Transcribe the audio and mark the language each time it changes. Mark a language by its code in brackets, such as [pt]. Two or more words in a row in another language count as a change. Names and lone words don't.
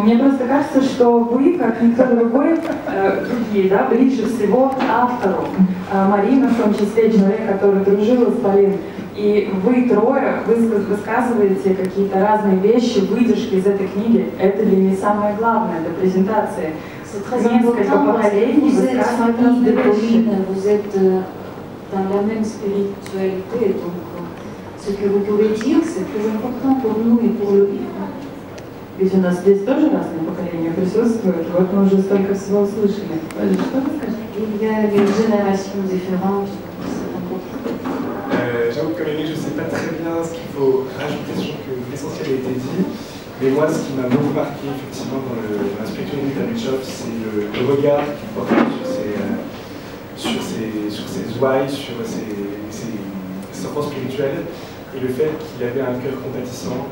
[ru] Мне просто кажется, что вы, как никто другой, другие, да, ближе всего к автору. Марина, в том числе, человек, который дружила с Полиной. И вы трое высказываете какие-то разные вещи, выдержки из этой книги. Это для меня самое главное, это презентация. Несколько поколений высказывают разные вещи. [fr] Vous êtes dans la même spiritualité, donc ce que vous pouvez dire, c'est très important pour nous et pour le livre. [ru] Ведь у нас здесь тоже разные поколения присутствуют, вот мы уже столько всего услышали. Что вы скажете? [fr] Il y a des générations différentes, c'est important. J'avoue que comme Aimé, je ne sais pas très bien ce qu'il faut rajouter, je trouve que l'essentiel a été dit. Mais moi, ce qui m'a beaucoup marqué effectivement dans la spiritualité de Michov, c'est le regard qu'il porte sur ses ouailles, sur ses enfants spirituels, et le fait qu'il avait un cœur compatissant.